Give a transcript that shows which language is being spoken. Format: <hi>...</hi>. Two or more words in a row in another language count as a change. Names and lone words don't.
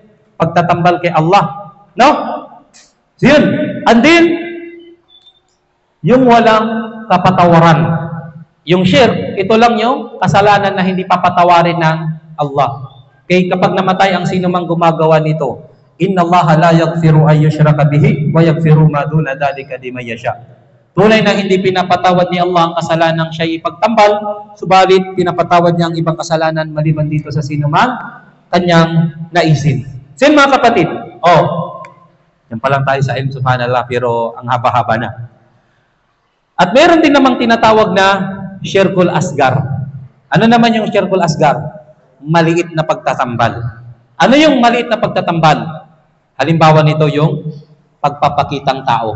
<tl>Pagtatambal kay Allah. No? So yun.</tl> <en>And then,</en> <tl>yung walang kapatawaran. Yung shirk, ito lang yung kasalanan na hindi papatawarin ng Allah. Okay, kapag namatay ang sino mang gumagawa nito,</tl> <ar>إن الله لا يغفر أن يشرك به ويغفر ما دون ذلك لمن يشاء.</ar> <tl>Tunay na hindi pinapatawad ni Allah ang kasalanan siya ipagtambal, subalit pinapatawad niya ang ibang kasalanan maliban dito sa sinumang kanyang naisin. Sin mga kapatid, yan pa lang tayo sa ilm, subhanallah, pero ang haba-haba na. At meron din namang tinatawag na</tl> <ar>شرك الأصغر.</ar> <tl>Ano naman yung</tl> <ar>شرك الأصغر?</ar> <tl>Maliit na pagtatambal. Ano yung maliit na pagtatambal? Halimbawa nito yung pagpapakitang tao.</tl>